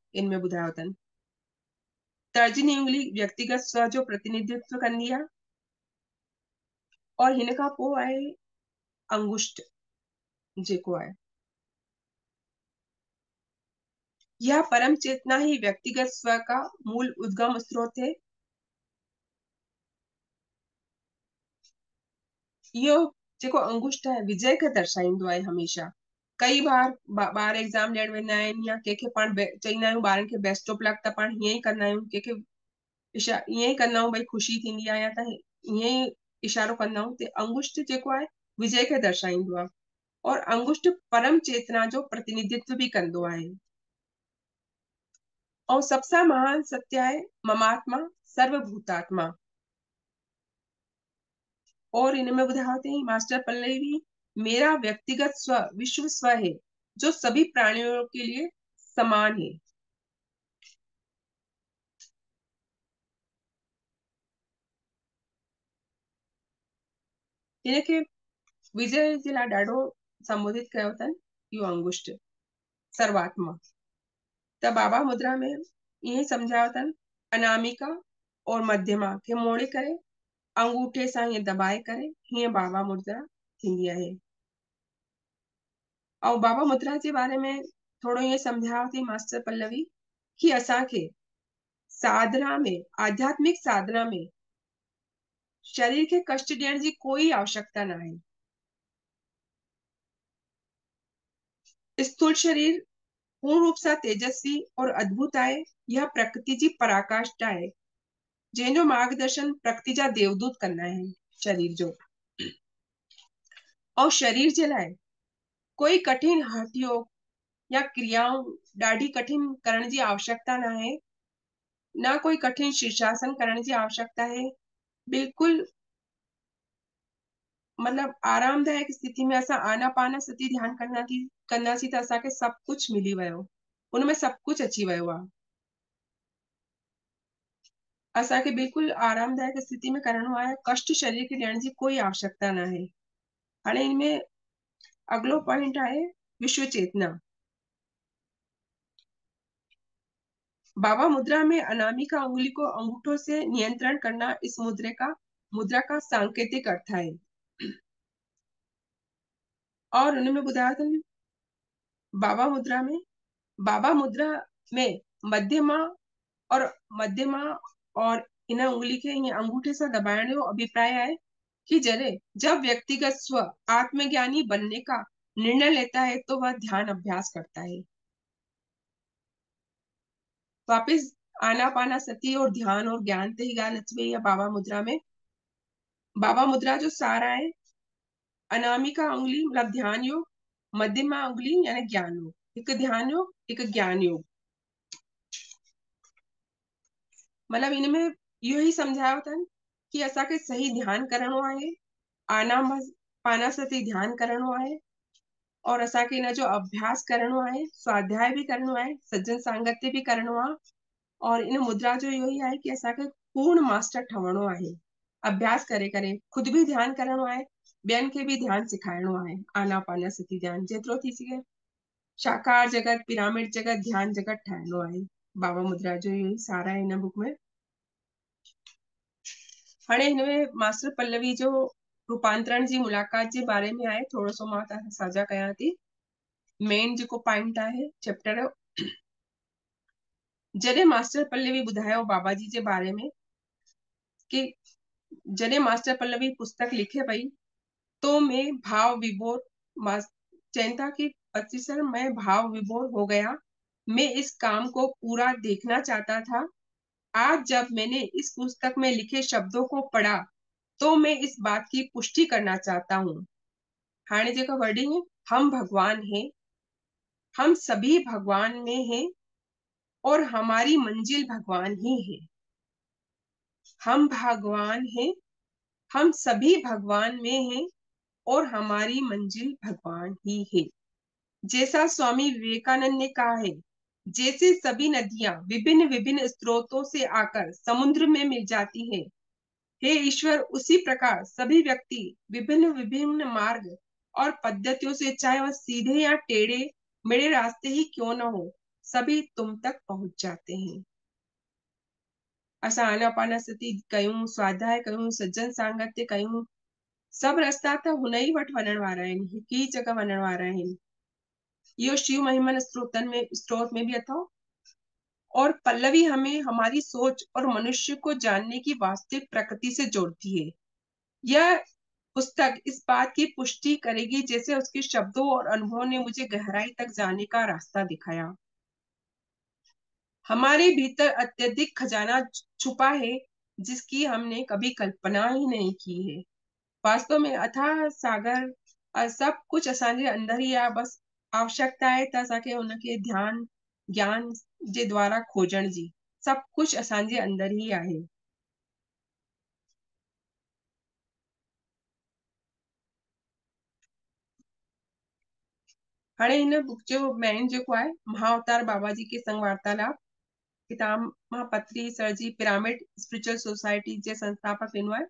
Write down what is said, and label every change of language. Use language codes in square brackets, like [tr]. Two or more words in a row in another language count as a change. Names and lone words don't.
[sd] इनमें ॿुधायो अथनि। तर्जनी उंगली व्यक्तिगत स्व जो प्रतिनिधित्व कंदी आहे। और हिन खां पोइ आहे अंगुष्ठ जेको आहे, [hi] यह परम चेतना ही व्यक्तिगत स्व का मूल उद्गम स्रोत है। [sd] यो जेको अंगुष्ठ आहे विजय खे दर्शाईंदो आहे हमेशा। कई बार ॿार एग्जाम ॾियण वेंदा आहिनि या कंहिंखे पाण चईंदा आहियूं ॿारनि खे [en] best of luck, [sd] त पाण हीअं ई कंदा आहियूं। कंहिंखे ईअं ई कंदा आहियूं भई ख़ुशी थींदी आहे या त ईअं ई इशारो कंदा आहियूं। त अंगुष्ठ जेको आहे विजय खे दर्शाईंदो आहे। और अंगुष्ठ परम चेतना जो प्रतिनिधित्व भी कंदो आहे। और सबसे महान सत्य आहे ममात्मा सर्वभूतात्मा। और इनमें ॿुधायो अथई मास्टर पल्लवी, [hi] मेरा व्यक्तिगत स्व विश्व स्व है जो सभी प्राणियों के लिए समान है। [sd] इनखे विजय जे लाइ ॾाढो संबोधित कयो अथनि इहो अंगुष्ठ सर्वात्मा। त बाबा मुद्रा में ईअं सम्झायो अथनि, अनामिका और मध्यमा खे मोड़े करे अंगूठे सां ईअं दबाए करे हीअं बाबा मुद्रा थींदी आहे। और बाबा मुद्रा जे बारे में थोड़ो ईअं सम्झायो थी मास्टर पल्लवी कि असांखे साधना में, आध्यात्मिक साधना में शरीर के कष्ट ॾियण जी कोई आवश्यकता न आहे। स्थूल शरीर पूर्ण रूप सां तेजस्वी और अद्भुत आहे। यह प्रकृति जी पराकाष्ठा आहे जंहिंजो मार्गदर्शन प्रकृति जा देवदूत कंदा आहिनि शरीर जो। और शरीर जे लाइ कोई कठिन हठ योग या क्रियाऊं ॾाढी कठिन करण जी आवश्यकता न आहे। [hi] न कोई कठिन शीर्षासन करण जी आवश्यकता है। [sd] बिल्कुल मतलब आरामदायक स्थिति में असां आनापान सती ध्यान कंदासीं त असांखे सब कुछ मिली वियो, उनमें सब कुछ अची वियो आहे। असांखे बिल्कुल आरामदायक स्थिति में करणो आहे। कष्ट शरीर खे ॾियण जी कोई आवश्यकता न आहे। हाणे इनमें अगलो पॉइंट आहे विश्व चेतना। [hi] बाबा मुद्रा में अनामिका उंगली को अंगूठों से नियंत्रण करना इस मुद्रा का सांकेतिक अर्थ है। [sd] और उनमें ॿुधायो अथनि बाबा मुद्रा में मध्यमा और इन उंगली खे ईअं अंगूठे सां दबाइण जो अभिप्राय आहे कि [hi] जब व्यक्तिगत स्व आत्मज्ञानी बनने का निर्णय लेता है तो वह ध्यान अभ्यास करता है। [sd] वापिस आनापानासती और ध्यान और ज्ञान ते ही ॻाल्हि अची वई आहे बाबा मुद्रा में। बाबा मुद्रा जो सार आहे अनामिका उंगली मतलब ध्यान योग, मध्यमा उंगली यानी ज्ञान योग, एक ध्यान योग एक ज्ञान योग। मतलब इनमें इहो ही समझायो अथनि कि असांखे सही ध्यान करणो आहे, आनापानासती ध्यान करणो आहे और असांखे इन जो अभ्यास करणो आहे, स्वाध्याय भी करणो आहे, सज्जन सांगत्य भी करणो आहे और इन मुद्रा जो इहो ही आहे कि असांखे पूर्ण मास्टर ठहणो आहे। अभ्यास करे करे खुद भी ध्यान करणो आहे, ॿियनि खे भी ध्यान सिखाइणो आहे। आनापानसती ध्यान जेतिरो थी सघे शाकार जगत, पिरामिड जगत, ध्यान जगत ठाहिणो आहे। बाबा मुद्रा जो इहो ही सार आहे हिन बुक में। हाणे हिनमें मास्टर पल्लवी जो रूपांतरण जी मुलाकात जे बारे में आहे, थोरो सो मां तव्हां सां साझा कयां थी। मेन जेको पॉइंट आहे चैप्टर जो, जॾहिं मास्टर पल्लवी ॿुधायो बाबा जी जे बारे में कि जॾहिं मास्टर पल्लवी पुस्तक लिखे पई [hi] तो मैं भाव विभोर चैन था कि 25 मैं भाव विभोर हो गया, मैं इस काम को पूरा देखना चाहता था। आज जब मैंने इस पुस्तक में लिखे शब्दों को पढ़ा तो मैं इस बात की पुष्टि करना चाहता हूँ। [sd] हाणे जेका [hi] वर्डिंग है, हम भगवान हैं, हम सभी भगवान में हैं और हमारी मंजिल भगवान ही है। हम भगवान हैं, हम सभी भगवान में हैं और हमारी मंजिल भगवान ही है। जैसा स्वामी विवेकानंद ने कहा है, जैसे सभी नदियां विभिन्न विभिन्न स्रोतों से आकर समुद्र में मिल जाती हैं, हे ईश्वर उसी प्रकार सभी व्यक्ति विभिन्न विभिन्न मार्ग और पद्धतियों से, चाहे वह सीधे या टेढ़े मेरे रास्ते ही क्यों न हो, सभी तुम तक पहुंच जाते हैं। [sd] असां आनापानसती कयूं, स्वाध्याय कयूं, सज्जन सांगत्य कयूं, सब रास्ता त हुन ई वटि वञण वारा आहिनि, हिकु ही जगह वञण वारा आहिनि। इहो शिव महिमन स्त्रोत में भी अथव। [hi] और पल्लवी हमें हमारी सोच और मनुष्य को जानने की वास्तविक प्रकृति से जोड़ती है। यह पुस्तक इस बात की पुष्टि करेगी जैसे उसके शब्दों और अनुभवों ने मुझे गहराई तक जाने का रास्ता दिखाया। हमारे भीतर अत्यधिक खजाना छुपा है जिसकी हमने कभी कल्पना ही नहीं की है। [sd] वास्तव में अथाह सागर सब कुछ असांजे अंदर ही आहे, बस आवश्यकता आहे त असांखे हुनखे ध्यान ज्ञान जे द्वारा खोजण जी। सब कुछ असांजे अंदर ही आहे। हाणे हिन बुक जो मेन जेको आहे महाअवतार बाबा जी के संग वार्तालाप, किताब महापत्री सर जी पिरामिड स्पिरिचुअल सोसाइटी के संस्थापक इनो है।